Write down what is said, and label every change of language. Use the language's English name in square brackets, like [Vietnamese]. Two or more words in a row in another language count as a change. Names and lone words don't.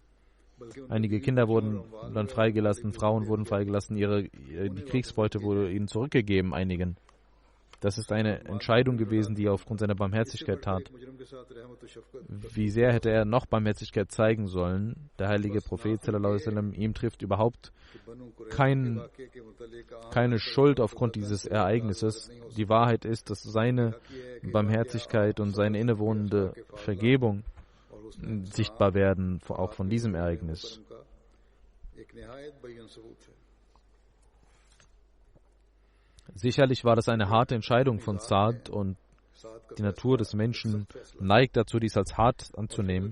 [German] Einige Kinder wurden dann freigelassen, Frauen wurden freigelassen, die Kriegsbeute wurde ihnen zurückgegeben, einigen. Das ist eine Entscheidung gewesen, die er aufgrund seiner Barmherzigkeit tat. Wie sehr hätte er noch Barmherzigkeit zeigen sollen? Der heilige Prophet [Arabic] صلى الله عليه وسلم, [German] ihm trifft überhaupt keine Schuld aufgrund dieses Ereignisses. Die Wahrheit ist, dass seine Barmherzigkeit und seine innewohnende Vergebung sichtbar werden, auch von diesem Ereignis. Sicherlich war das eine harte Entscheidung von Saad und die Natur des Menschen neigt dazu, dies als hart anzunehmen.